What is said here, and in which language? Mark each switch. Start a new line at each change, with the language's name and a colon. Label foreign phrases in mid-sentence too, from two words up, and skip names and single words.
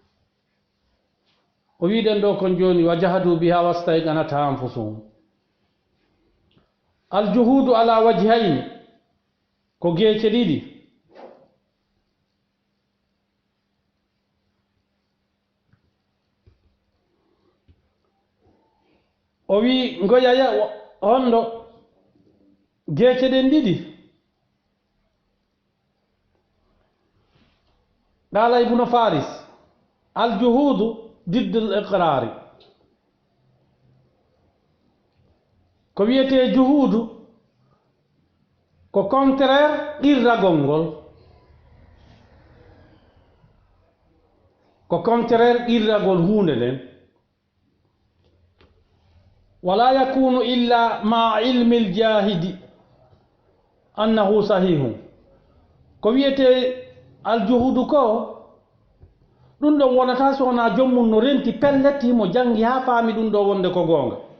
Fula: o wiɗen ɗo kon joni
Arabic: وجحدوا بها واستيقنتها أنفسهم الجحود على وجهين
Fula: ko geece ɗiɗi o wi ngoyaya honɗo geece ɗen ɗiɗi
Arabic: قال ابن فارس الجهود ضد الإقرار
Fula: ko wiyete juhudu ko contraire irragol ngol ko contraire irragol hunde nden
Arabic: ولا يكون إلا مع علم الجاحد أنه صحيح
Fula: ko wiyete aljuhudu ko ɗum ɗon wonata so wona jommum no renti pelletti mo jangi ha faami ɗum ɗo wonde ko goonga